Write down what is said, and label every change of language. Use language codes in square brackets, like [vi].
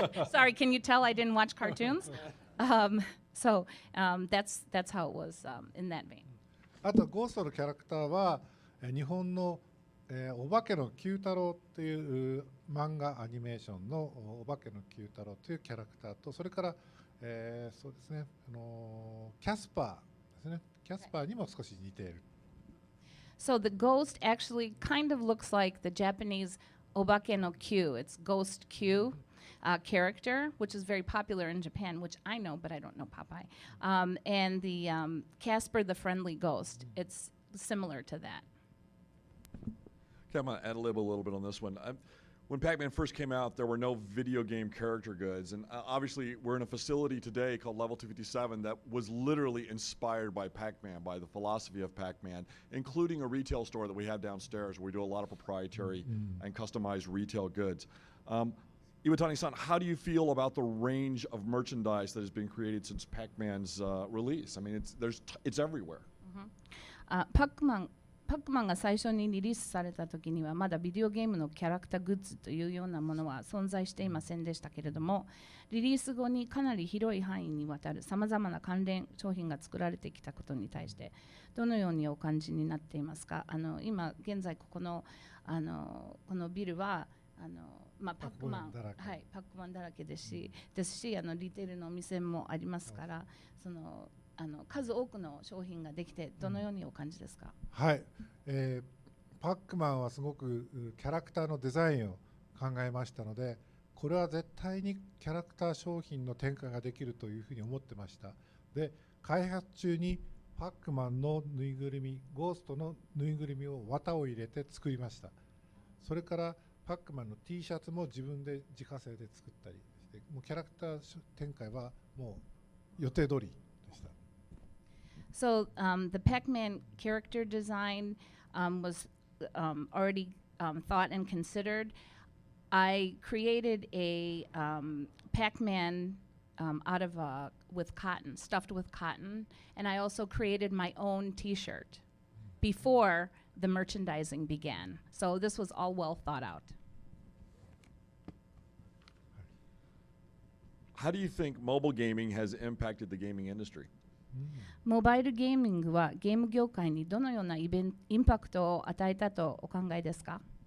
[en] Sorry, can you tell I didn't watch cartoons? So that's how it was in that vein. [ja] あとゴーストのキャラクターは日本の、お化けの九太郎っていう漫画アニメーションのお化けの九太郎というキャラクターと、それから、そうですね、キャスパーですね。キャスパーにも少し似ている。 [en] So the ghost actually kind of looks like the Japanese Obake no Q. It's Ghost Q character, which is very popular in Japan, which I know, but I don't know Popeye. And the Casper the Friendly Ghost. It's similar to that. Okay, I'm going to ad-lib a little bit on this one. When Pac-Man first came out, there were no video game character goods. And obviously, we're in a facility today called Level 257 that was literally inspired by Pac-Man, by the philosophy of Pac-Man, including a retail store that we have downstairs where we do a lot of proprietary and customized retail goods. Iwatani-san, how do you feel about the range of merchandise that has been created since Pac-Man's release? I mean, it's everywhere. [ja] Pac-Man が最初にリリースされた時にはまだビデオゲームのキャラクターグッズというようなものは存在していませんでしたけれども、リリース後にかなり広い範囲にわたるさまざまな関連商品が作られてきたことに対してどのようにお感じになっていますか？今現在このビルはパックマンだらけですし、リテールのお店もありますから、数多くの商品ができてどのようにお感じですか？はい、パックマンはすごくキャラクターのデザインを考えましたので、これは絶対にキャラクター商品の展開ができるというふうに思ってました。で、開発中にパックマンのぬいぐるみ、ゴーストのぬいぐるみを綿を入れて作りました。それからパックマンの T シャツも自分で自家製で作ったりて、もうキャラクター展開はもう予定通りでした。 [en] So the Pac-Man character design was already thought and considered. I created a Pac-Man out of with cotton, stuffed with cotton, and I also created my own T-shirt before the merchandising began. So this was all well thought out. How do you think mobile gaming has impacted the gaming industry? [ja] モバイルゲーミングはゲーム業界にどのようなインパクトを与えたとお考えですか？